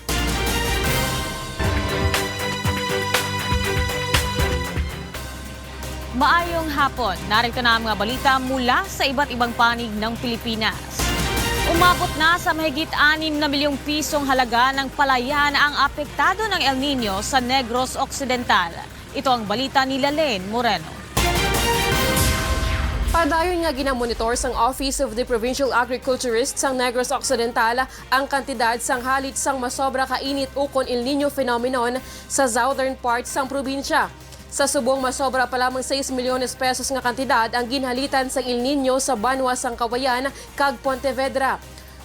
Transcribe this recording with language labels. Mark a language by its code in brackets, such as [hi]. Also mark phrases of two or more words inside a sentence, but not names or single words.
[hil] Maayong hapon, [tl] narito na ang mga balita mula sa iba't ibang panig ng Pilipinas. Umabot na sa mahigit 6 na milyong pisong halaga ng palayan ang apektado ng El Nino sa Negros Occidental. Ito ang balita ni Lalen Moreno. [hil] Padayon nga ginamonitor sang Office of the Provincial Agriculturist sang Negros Occidental ang kantidad sang halit sang masobra kainit ukon El Nino phenomenon sa [en] southern part [hil] sang probinsya. Sa subong masobra pa lamang 6 milyones pesos nga kantidad ang ginhalitan sa El Nino sa Banwa sang Kawayan kag Pontevedra.